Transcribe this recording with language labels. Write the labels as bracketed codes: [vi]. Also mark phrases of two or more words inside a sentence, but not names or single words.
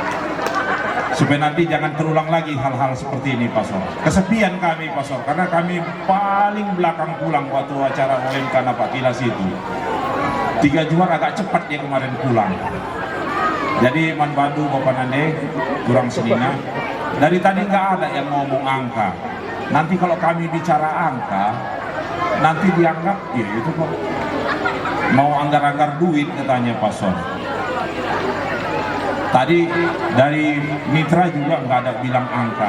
[id] Supaya nanti jangan terulang lagi hal-hal seperti ini Pastor. Kesepian kami Pastor, karena kami paling belakang pulang waktu acara OMK Napak Tilas itu. 3 Johar agak cepat dia kemarin pulang. [btx] Jadi manbantu Bapak Nande, kurang senina. [id] Dari tadi nggak ada yang ngomong angka. Nanti kalau kami bicara angka, nanti dianggap ya itu kok mau anggar-anggar duit katanya Pastor. Tadi dari mitra juga nggak ada bilang angka.